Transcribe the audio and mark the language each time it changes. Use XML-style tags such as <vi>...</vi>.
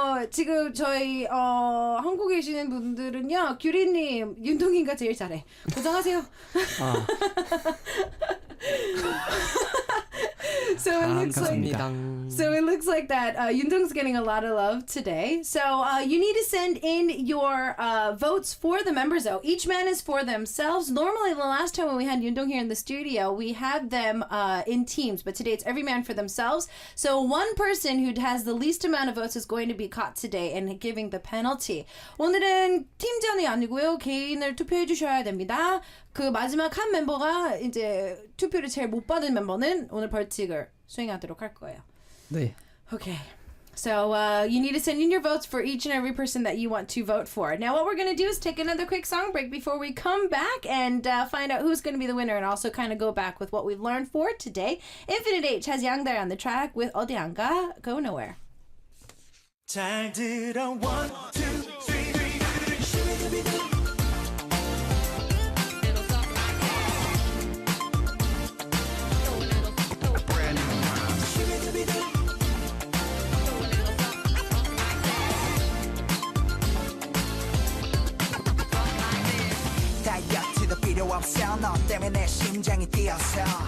<ko>지금 저희 한국에 계시는 분들은요, 규리님 윤동이가 제일 잘해. 고정하세요.</ko> <en>So it looks like that Yundong's getting a lot of love today. So you need to send in your votes for the members though. Each man is for themselves. Normally the last time when we had Yundong here in the studio, we had them in teams, but today it's every man for themselves. So one person who has the least amount of votes is going to be caught today and giving the penalty.</en> <ko>오늘은 팀전이 아니고요. 개인을 투표해 주셔야 됩니다. 그 마지막 한 멤버가 이제 투표를 제일 못 받은 멤버는 오늘 벌칙을 수행하도록 할 거예요. 네.</ko> <en>Okay. So you need to send in your votes for each and every person that you want to vote for. Now what we're going to do is take another quick song break before we come back and find out who's going to be the winner and also kind of go back with what we've learned for today. Infinite H has Yangdar on the track with 어디 안 가, Go Nowhere.</en> <ko>잘 들어 1, 2, 3 다이어트도 필요 없어 너 때문에 내 심장이 뛰어서</ko>